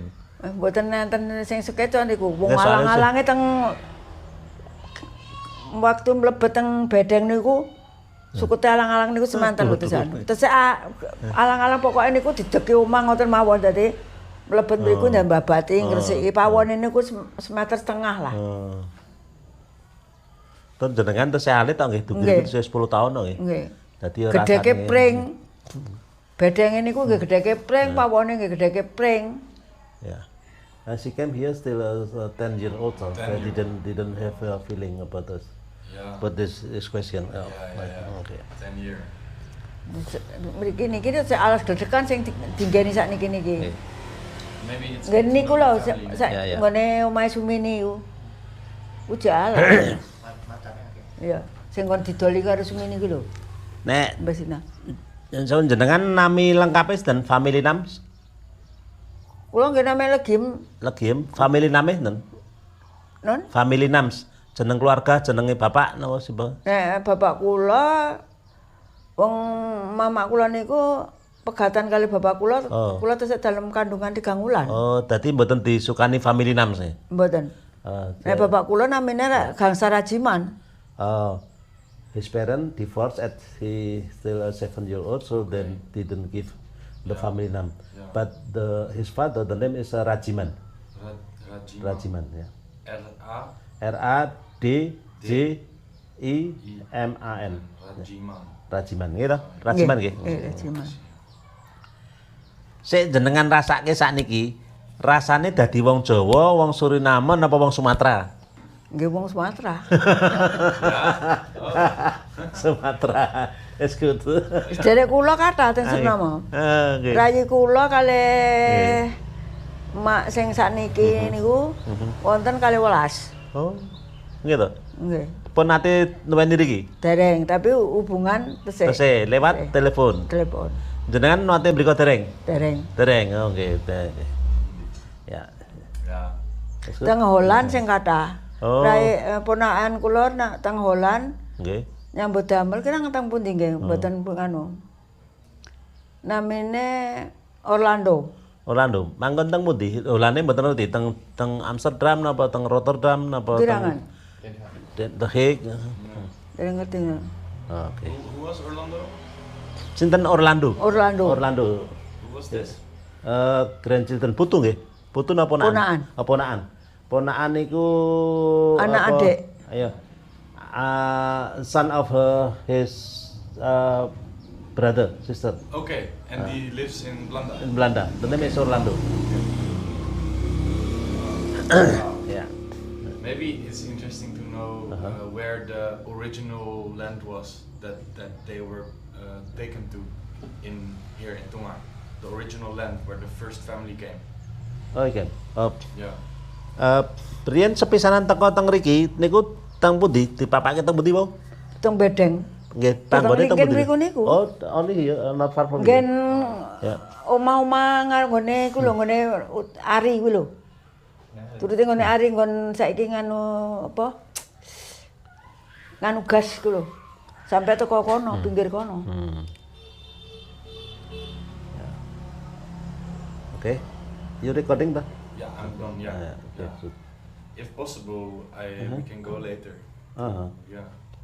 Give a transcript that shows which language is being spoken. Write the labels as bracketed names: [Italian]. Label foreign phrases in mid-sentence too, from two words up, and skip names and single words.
[Javanese] Mboten nenten sing sekeco niku wong alang-alange teng waktu mlebet teng Bedeng niku sukute alang-alang niku semanten lho terus alang-alang pokoke niku dideki omah ngoten mawon dadi mlebet mriku ndambabati ngresiki pawone niku semeter setengah lah. Terus jenengan tesih alit to nggih dugi 10 tahun to nggih. Nggih. Dadi ora gedheke pring. Bedenge niku nggih gedheke pring, pawone nggih gedheke pring. [English] Yeah. She came here still as 10 years old, so I didn't have a feeling about this. Yeah. But this question. Okay. 10 years. [Javanese] Mriki niki alas dedekan sing dinggeni sakniki niki. [English] Maybe it's [Javanese] Nggih niku lho [English] family. [Javanese] Ya, ya. nggone omahe Sumini iku. Ku jalan. [Indonesian] Macamnya oke. [Javanese] Iya, sing kon didoli karo Sumini ku lho, Nek Mbak Sina. jenengan nami lengkapnya dan [English] family names [Javanese] Kula nggih name Legim, legim [English] family name [Javanese] dan non. [English] family names [Javanese] jeneng keluarga jenenge bapak napa sih Bang? Nek bapak kula wong mama kula niku pegatan kali bapak kula, Oh. kula tesih dalam kandungan 3 wulan. Oh, dadi mboten disukani [English] family names [Javanese] ya. Mboten. Nek bapak kula namine Gangsa Rajiman. [English] Oh, his parents divorced at he still a 7-year-old, so then didn't give the family name. Yeah. But his father, the name is Rajiman. Rajiman. [Javanese] Rajiman, ya. R-A Radijiman. Rajiman. Rajiman, gitu. Rajiman, Nggih, gitu. Rajiman. Sik jenengan rasake sakniki, rasane dadi wong Jawa, wong Suriname napa wong Sumatera? Nggih wong Sumatera. Sumatera. [English] It's good. [Javanese] Sedherek kula kathah teng Suriname. Nggih. Rayi kula kalih mak sing sakniki niku wonten 12. Oh. Gitu. Nggih. Pun nate nuweni niki. Dereng, tapi hubungan tesih. Tesih lewat telepon. Telepon. Jenengan nate mriko dereng? Dereng. Dereng. Oh nggih. Ya. [English] Yeah. It's good. [Javanese] Teng Holland sing kathah. Oh. Rayi ponakan kula nak teng Holland Nggih. nyambut damel kira teng pundi nggih, mboten anu. Namine Orlando. Orlando. Manggon teng pundi? Holande mboten ngerti teng Amsterdam napa teng Rotterdam napa Kirangan. The Hague. Dereng ngerti. Oke. [English] Who was Orlando? [Javanese] Sinten Orlando? Orlando. Orlando. [English] Who was this? [Javanese] Grandchildren putu nggih. Putu napa ponakan? Ponakan. Oh, ponakan. Ponakan niku Anak apa? adik. Ayo. [English] Son of his brother, sister Okay, and he lives in Blanda. in Belanda. The name is Orlando. Yeah. Maybe it's interesting to know where the original land was that they were taken to in here in Tonga. The original land where the first family came. Oh, okay. Yeah. [Javanese] Riyen sepisanan teko teng mriki niku teng pundi? Dipapake teng pundi, Bu? Teng Bedeng. Nggih, panggone teng Mungkin pundi? mriku niku. [English] Oh, only here, not far from [Javanese] Ngen [English] here. [Javanese] Ya. omah-omah nggone ku lho nggone Ari ku lho. Turute nggone Ari nggon saiki nganu apa? Nganu gas ku lho. Sampai teko kono, pinggir kono. Oke. [English] You recording ta? Yeah, I'm done. Yeah. Okay. Yeah. If possible, we can go later. Uh-huh. Yeah.